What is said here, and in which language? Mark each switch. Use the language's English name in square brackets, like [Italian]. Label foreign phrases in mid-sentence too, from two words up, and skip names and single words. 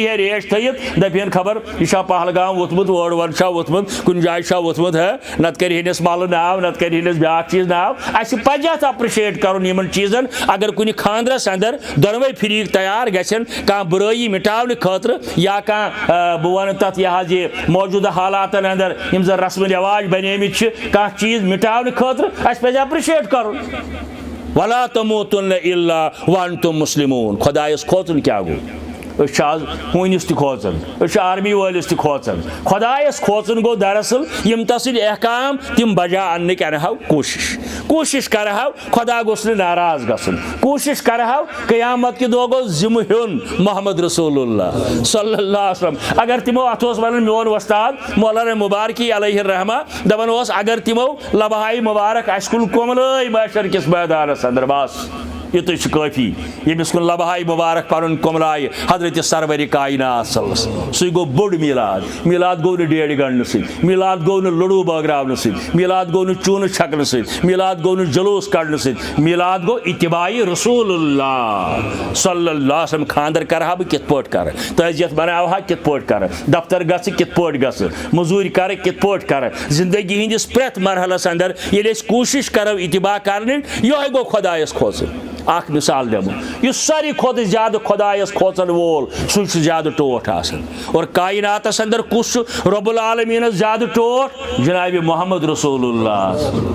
[Kashmiri] ہے ریش تھٲیِتھ دپہن خبر یہِ چھا پہلگام ووٚتھمُت اور چھا ووٚتھمُت کُنہِ جایہِ چھا ووٚتھمُت نتہٕ کرِ ہنس ملہٕ ناو نتہٕ کرِ ہنس بیاکھ چیٖز ناو اَسہِ پزِ اتھ اپرِشیٹ کرُن یِمن چیٖزن اگر کُنہِ خاندرس اندر دۄنوے فریٖق تیار گژھن کانٛہہ بُرٲیی مٹاونہٕ خٲطرٕ یا کانٛہہ بہٕ وَنہٕ تتھ یہِ حظ یہِ موجوٗدٕ حالاتن اندر یِم زن رسمِ رٮ۪واج بنیمٕتۍ چھِ کانٛہہ چیٖز مٹاونہٕ خٲطرٕ اَسہِ پزِ اپرِشیٹ کرُن [Arabic] ولا تموتن الا وانتم مسلمون [Kashmiri] خۄدایس کھوژُن کیٛاہ گوٚو أسۍ چھِ آز ہوٗنِس تہِ کھوژان أسۍ چھِ آرمی وٲلِس تہِ کھوژان خۄدایس کھوژُن گوٚو دراصل یِم تسٕنٛدۍ احکام تِم بجا اننٕکۍ انہو کوٗشش کوشش کرہو خدا گوس نہٕ ناراض گژھُن کوشش کرہو قیامت کہ دۄہ گوٚژھ ذمہٕ ہیوٚن محمد رسول اللہ [Arabic] صلی اللہ علیہ وسلم [Kashmiri] اگر تمو اتھ اوس ونان میون وستاد مولانا مبارکی [Arabic] علیہ الرحمہ [Kashmiri] دپان اوس اگر تمو لبہائی مبارک اسہِ کُن کُملٲے معاشر کِس میدانس اندر بس یتُے چھُ کٲفی ییٚمِس کُن لبہائی مبارک پنُن کُملایہِ حضرت سرور کائنات [Arabic] صلی اللہ علیہ وسلم [Kashmiri] سُے گوٚو بوٚڑ میلاد میلاد گوٚو نہٕ ڈیڑِ گنڈنہٕ سۭتۍ میلاد گوٚو نہٕ لڈوٗ بٲگراونہٕ سۭتۍ میلاد گوٚو نہٕ چوٗنہٕ چھکنہٕ سۭتۍ میلاد گوٚو نہٕ جلوٗس کڑنہٕ سۭتۍ میلاد گوٚو اتباعی رسول اللہ [Arabic] صلی اللہ علیہ وسلم [Kashmiri] خاندر کرہا بہٕ کِتھ پٲٹھۍ کرٕ تعزیت بناوہا کِتھ پٲٹھۍ کرٕ دفتر گژھٕ کِتھ پٲٹھۍ گژھٕ موٚزوٗرۍ کرٕ کِتھ پٲٹھۍ کرٕ زندگی ہٕنٛدِس پرٛٮ۪تھ مرحلس اندر ییٚلہِ أسۍ کوٗشش کرو اتباع کرنٕچ یِہوے گوٚو خۄدایس کھوژُن اکھ مثال دِمو یُس ساروی کھۄتہٕ زیادٕ خۄدایس کھوژن وول سُے چھُ زیادٕ ٹوٹھ آسان اور کائناتس اندر کُس چھُ رب العالمیٖنس زیادٕ ٹوٹھ جناب محمد رسول اللہ